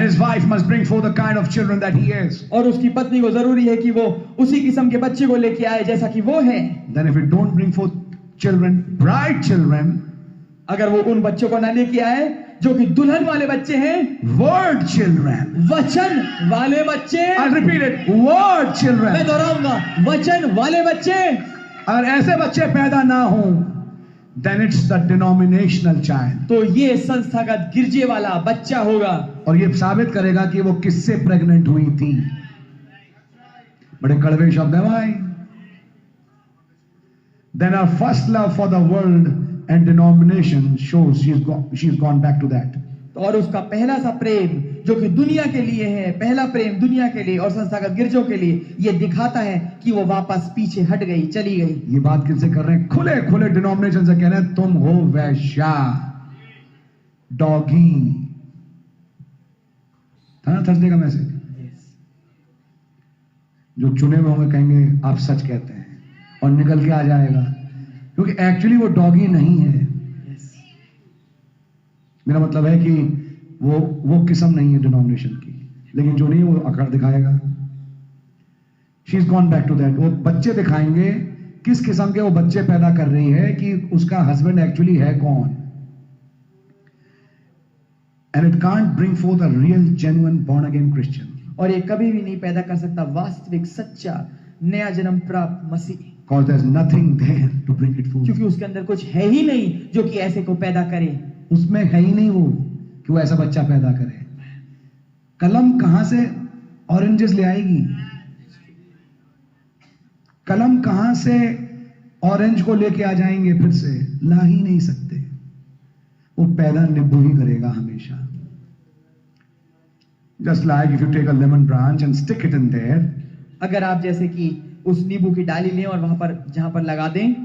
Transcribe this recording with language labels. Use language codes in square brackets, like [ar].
[en] And his wife must bring forth the kind of children that he is. [hi] और उसकी पत्नी को जरूरी है कि वो उसी किस्म के बच्चे को लेके आए जैसा कि वो है। [en] Then if it don't bring forth children, bride children, [hi] अगर वो उन बच्चों को ना लेके आए जो कि दुल्हन वाले बच्चे हैं, [en] word children. [hi] वचन वाले बच्चे, [en] I'll repeat it. Word [hi] मैं [en] children. [hi] दोहराऊंगा, वचन वाले बच्चे। अगर ऐसे बच्चे पैदा ना हो, [en] then it's the denominational child. [hi] तो ये संस्थागत गिरजे वाला बच्चा होगा और ये साबित करेगा कि वो किससे प्रेग्नेंट हुई थी। बड़े कड़वे शब्द है भाई। [en] Then our first love for the world and denomination shows she's gone back to that. [hi] और उसका पहला सा प्रेम जो कि दुनिया के लिए है, पहला प्रेम दुनिया के लिए और संस्थागत गिरजों के लिए, ये दिखाता है कि वो वापस पीछे हट गई, चली गई। ये बात किससे कर रहे हैं? खुले खुले डिनोमिनेशन से कह रहे हैं तुम हो वैश्या, डॉगी। था ना थर्सडे का मैसेज? जो चुने हुए होंगे कहेंगे आप सच कहते हैं और निकल के आ जाएगा, क्योंकि एक्चुअली वो डॉगी नहीं है। मेरा मतलब है कि वो किस्म नहीं है डिनोमिनेशन की, लेकिन जो नहीं वो अकड़ दिखाएगा। [en] She is gone back to that. [hi] वो बच्चे दिखाएंगे किस किस्म के वो बच्चे पैदा कर रही है, कि उसका हस्बैंड एक्चुअली है कौन। [en] And it can't bring forth a real genuine born again Christian. [hi] और ये कभी भी नहीं पैदा कर सकता वास्तविक सच्चा नया जन्म प्राप्त मसीह, [en] Because there's nothing there to bring it forth. [hi] क्योंकि उसके अंदर कुछ है ही नहीं जो कि ऐसे को पैदा करे। उसमें है ही नहीं वो कि वो ऐसा बच्चा पैदा करे। कलम कहां से ऑरेंजेस ले आएगी? कलम कहां से ऑरेंज को लेके आ जाएंगे? फिर से ला ही नहीं सकते। वो पैदा नींबू ही करेगा हमेशा। [en] Just like if you take a lemon branch and stick it in there, [hi] अगर आप जैसे कि उस नींबू की डाली लें और वहां पर जहां पर लगा दें,